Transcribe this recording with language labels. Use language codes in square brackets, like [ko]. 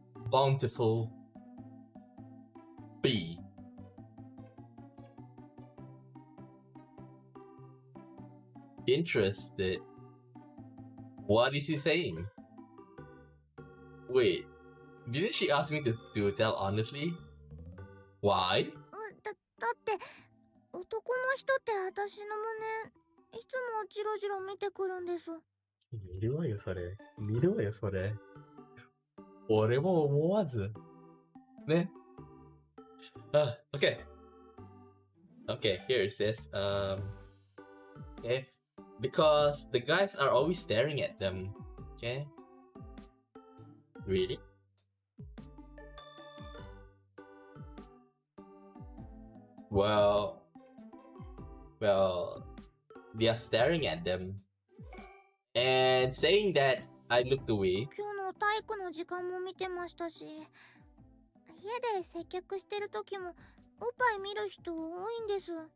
[en] Bountiful B. Interested. What is he saying? Wait, didn't she ask me to tell honestly? Why? [ja] だって男の人って私の胸いつもジロジロ見てくるんです。見るわよそれ。見るわよそれ。俺も思わず。ね。Okay. [en] Okay, here it says, okay. Because the guys are always staring at them. Okay. Really? Well, they are staring at them and saying that I looked away. [ja] 今日の体育の時間も見てましたし、家で接客してる時もおっぱい見る人多いんです。